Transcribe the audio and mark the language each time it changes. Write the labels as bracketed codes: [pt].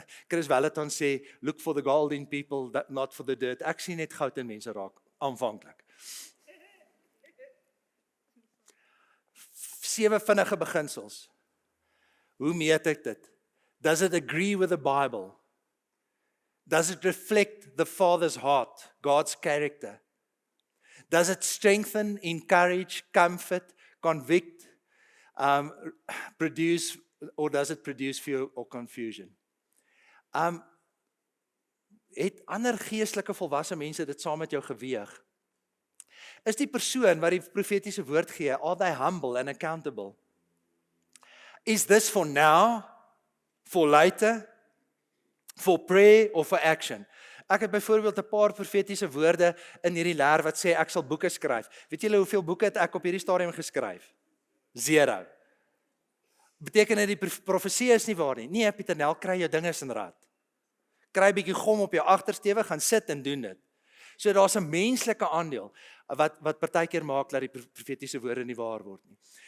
[en] Chris Wellington [af] sê, [en] look for the gold in people, not for the dirt. [af] Ek sien net goud in mense raak, aanvanklik. 7 vinnige beginsels. Hoe meet ek dit? [en] Does it agree with the Bible? Does it reflect the Father's heart, God's character? Does it strengthen, encourage, comfort, convict, produce, or does it produce fear or confusion? [af] Het ander geestelike volwasse mense dit saam met jou geweeg? Is die persoon wat die profetiese woord gee, [en] are they humble and accountable? Is this for now, for later, for prayer or for action? [af] Ek het byvoorbeeld 'n paar profetiese woorde in hierdie leer wat sê ek sal boeke skryf. Weet julle hoeveel boeke het ek op hierdie stadium geskryf? 0. Beteken dit die profesie is nie waar nie? Nee, Pieter Nel, kry jou dinges in rad. Kry 'n bietjie gom op jou agtersteewe, gaan sit en doen dit. So daar's 'n menslike aandeel wat partykeer maak dat die profetiese woorde nie waar word nie.